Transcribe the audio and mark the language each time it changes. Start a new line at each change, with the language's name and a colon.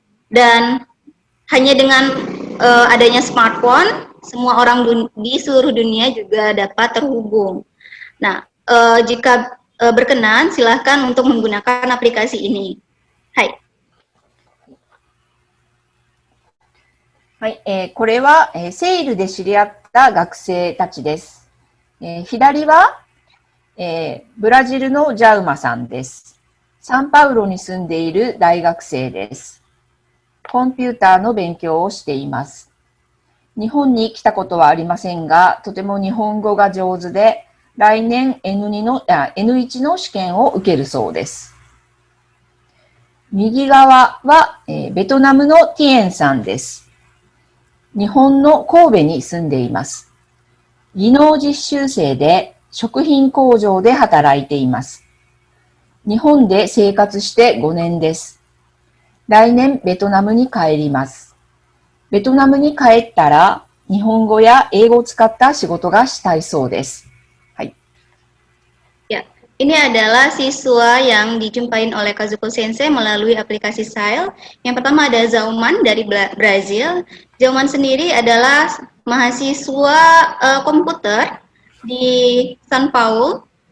Indonesian: Dan hanya dengan adanya smartphone, semua orang di seluruh dunia juga dapat terhubung. Nah, jika berkenan, silahkan untuk menggunakan aplikasi ini.
Japanese: Hai. はい、これは、セイルで知り合った学生たちです。左は、ブラジルのジャウマさんです。サンパウロに住んでいる大学生です。コンピューターの勉強をしています。日本に来たことはありませんが、とても日本語が上手で、来年 N1 の試験を受けるそうです。右側は、ベトナムのティエンさんです。日本の神戸に住んでいます。技能実習生で食品工場で働いています。日本で生活して5年です。来年ベトナムに帰ります。ベトナムに帰ったら日本語や英語を使った仕事がしたいそうです。
Indonesian: Ya, ini adalah siswa yang dijumpain oleh Kazuko Sensei melalui aplikasi Sail. Yang pertama ada Zauman dari Brazil. Zauman sendiri adalah mahasiswa komputer di São Paulo.